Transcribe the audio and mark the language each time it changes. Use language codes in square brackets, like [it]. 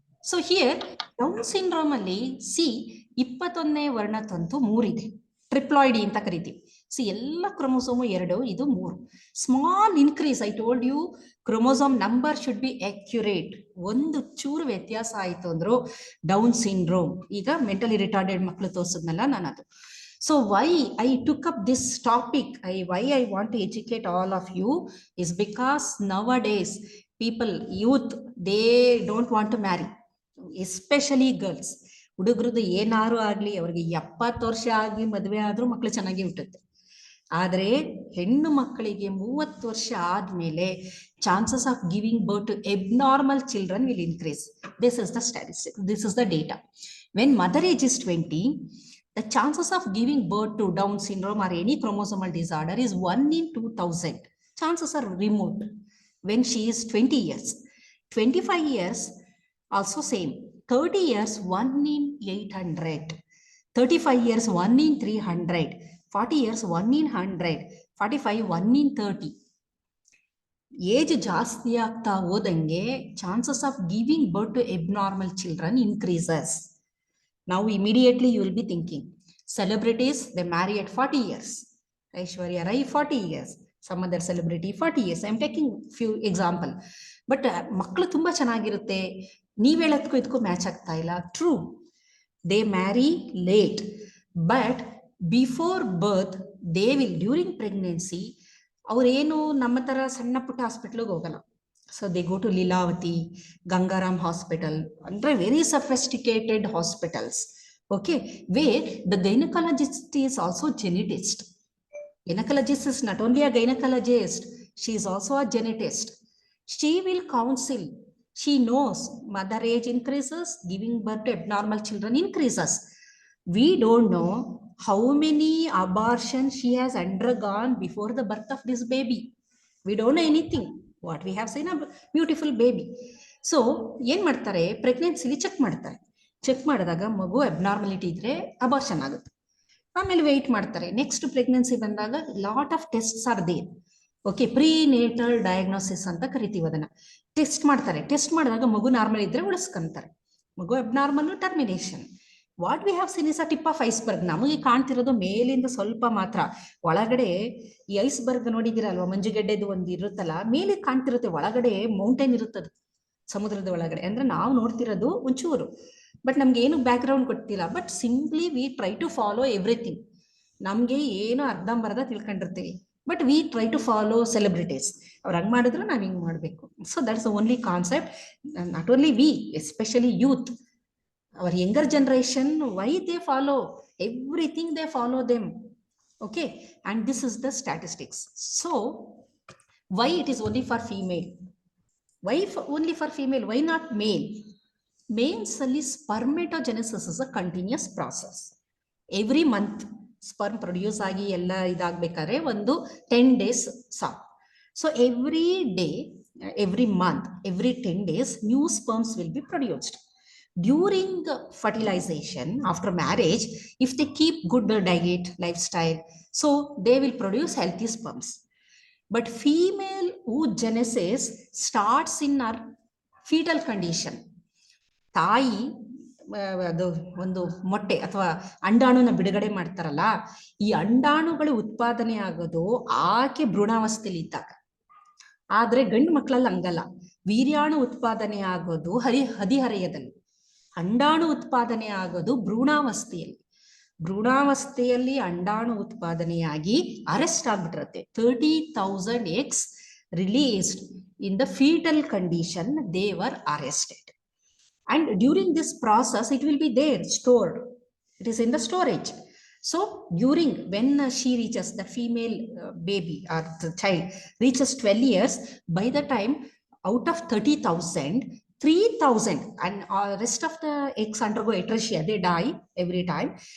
[kn] So here down syndrome ಅಲ್ಲಿ 21ನೇ ವರ್ಣತಂತು 3 ಇದೆ, ಟ್ರಿಪ್ಲಾಯ್ಡಿ ಅಂತ ಕರಿತೀವಿ. ಎಲ್ಲ ಕ್ರೊಮೊಸೋಮು 2, ಇದು 3. [en] Small increase, I told you, chromosome number should be accurate. [kn] ಒಂದು ಚೂರು ವ್ಯತ್ಯಾಸ ಆಯ್ತು ಅಂದ್ರು ಡೌನ್ ಸಿಂಡ್ರೋಮ್. ಈಗ ಮೆಂಟಲಿ ರಿಟಾರ್ಡೆಡ್ ಮಕ್ಕಳು ತೋರಿಸಿದ್ನಲ್ಲ ನಾನು, ಅದು. [en] So why I took up this topic, why I want to educate all of you is because nowadays people, youth, they don't want to marry, especially girls. [kn] ಹುಡುಗರದ್ದು ಏನಾರು ಆಗ್ಲಿ, ಅವ್ರಿಗೆ 70 ವರ್ಷ ಆಗಿ ಮದುವೆ ಆದ್ರೂ ಮಕ್ಳು ಚೆನ್ನಾಗಿ ಹುಟ್ಟುತ್ತೆ. ಆದರೆ ಹೆಣ್ಣು ಮಕ್ಕಳಿಗೆ 30 ವರ್ಷ ಆದ್ಮೇಲೆ [en] Chances of giving birth to abnormal children will increase. This is the statistic. This is the data. When mother age is 20, the chances of giving birth to Down syndrome or any chromosomal disorder is 1 in 2000. Chances are remote. When she is 20 years, 25 years, also same. 30 years, 1 in 800. 35 years, 1 in 300. 40 years, 1 in 100. 45, 1 in 30. Age [kn] ಜಾಸ್ತಿ ಆಗ್ತಾ ಹೋದಂಗೆ [en] Chances of giving birth to abnormal children increases. Now immediately you will be thinking, celebrities, they marry at 40 years. Aishwarya Rai 40 years. Some other celebrity 40 years. I am taking few example. But [kn] ಮಕ್ಕಳು ತುಂಬಾ ಚೆನ್ನಾಗಿರುತ್ತೆ, ನೀವ್ ಹೇಳೋದಕ್ಕೂ ಇದಕ್ಕೂ match ಆಗ್ತಾ ಇಲ್ಲ. [en] true, they marry late, but before birth they will, during pregnancy, [kn] ಅವ್ರೇನು ನಮ್ಮ ತರ ಸಣ್ಣ ಪುಟ್ಟ ಹಾಸ್ಪಿಟ್ಲಿಗೆ ಹೋಗಲ್ಲ. [en] So they go to Lilavati, Gangaram Hospital, under very sophisticated hospitals, okay, where the gynecologist is also genetist. Gynecologist is not only a gynecologist, she is also a genetist. She will counsel. She knows mother age increases, giving birth to abnormal children increases. We don't know how many abortions she has undergone before the birth of this baby. We don't know anything. What we have seen, a beautiful baby. [kn] So ಏನ್ ಮಾಡ್ತಾರೆ, ಪ್ರೆಗ್ನೆನ್ಸಿಲಿ check ಮಾಡ್ತಾರೆ. Check ಮಾಡಿದಾಗ ಮಗು abnormality ಇದ್ರೆ abortion ಆಗುತ್ತೆ. ಆಮೇಲೆ weight ಮಾಡ್ತಾರೆ. Next pregnancy ಬಂದಾಗ [en] Lot of tests are there. [kn] Okay, prenatal diagnosis ಅಂತ ಕರಿತೀವಿ ಅದನ್ನ. ಟೆಸ್ಟ್ ಮಾಡ್ತಾರೆ. ಟೆಸ್ಟ್ ಮಾಡಿದಾಗ ಮಗು ನಾರ್ಮಲ್ ಇದ್ರೆ ಉಳಿಸ್ಕೊಂತಾರೆ, ಮಗು abnormal termination. [en] What we have seen is a tip of iceberg. [kn] ನಮಗೆ ಕಾಣ್ತಿರೋದು ಮೇಲಿಂದ ಸ್ವಲ್ಪ ಮಾತ್ರ. ಒಳಗಡೆ ಈ ಐಸ್ಬರ್ಗ್ ನೋಡಿದಿರಲ್ವಾ, ಮಂಜುಗೆಡ್ಡೆದು ಒಂದು ಇರುತ್ತಲ್ಲ, ಮೇಲೆ ಕಾಣ್ತಿರುತ್ತೆ, ಒಳಗಡೆ ಮೌಂಟೇನ್ ಇರುತ್ತದೆ ಸಮುದ್ರದ ಒಳಗಡೆ. ಅಂದ್ರೆ ನಾವು ನೋಡ್ತಿರೋದು ಒಂಚೂರು, ಬಟ್ ನಮ್ಗೆ ಏನು ಬ್ಯಾಕ್ ಗ್ರೌಂಡ್ ಗೊತ್ತಿಲ್ಲ. [en] But simply we try to follow everything. [kn] ನಮ್ಗೆ ಏನು ಅರ್ಧಂಬರ್ಧ ತಿಳ್ಕೊಂಡಿರ್ತೀವಿ, [en] But we try to follow celebrities. [kn] ಅವ್ರು ಹಂಗ್ ಮಾಡಿದ್ರು ನಾವ್ ಹಿಂಗ್ ಮಾಡ್ಬೇಕು. [en] So that's only concept. Not only we, especially youth, our younger generation, why they follow everything, they follow them. Okay, and this is the statistics. So why it is only for female? Why only for female? Why not male? Males only spermatogenesis is a continuous process. Every month sperm produce [kn] agi ella idagbekare ಒಂದು [en] 10 days ಸಾಕು. So every day, every month, every 10 days new sperms will be produced. During fertilization, after marriage, if they keep good diet, lifestyle, so they will produce healthy sperms. But female oogenesis starts in our fetal condition. [kn] ತಾಯಿ ಅದು ಒಂದು ಮೊಟ್ಟೆ ಅಥವಾ ಅಂಡಾಣುನ ಬಿಡುಗಡೆ ಮಾಡ್ತಾರಲ್ಲ, ಈ ಅಂಡಾಣುಗಳು ಉತ್ಪಾದನೆ ಆಗೋದು ಆಕೆ ಭ್ರೂಣಾವಸ್ಥೆಯಲ್ಲಿ ಇದ್ದಾಗ. ಆದ್ರೆ ಗಂಡು ಮಕ್ಕಳಲ್ಲಿ ಹಂಗಲ್ಲ, ವೀರ್ಯಾಣು ಉತ್ಪಾದನೆ ಆಗೋದು ಹದಿಹರೆಯದಲ್ಲಿ. ಅಂಡಾಣು ಉತ್ಪಾದನೆ ಆಗೋದು ಭ್ರೂಣಾವಸ್ಥೆಯಲ್ಲಿ. ಭ್ರೂಣಾವಸ್ಥೆಯಲ್ಲಿ ಅಂಡಾಣು ಉತ್ಪಾದನೆಯಾಗಿ arrest ಆಗ್ಬಿಟ್ಟಿರುತ್ತೆ. [en] 30,000 eggs released in the fetal condition, they were arrested. And during this process, it will be there stored. It is in the storage. So during, when she reaches, the female baby or the child reaches 12 years, by the time out of 30,000, 3,000 and rest of the eggs undergo atresia, they die every time.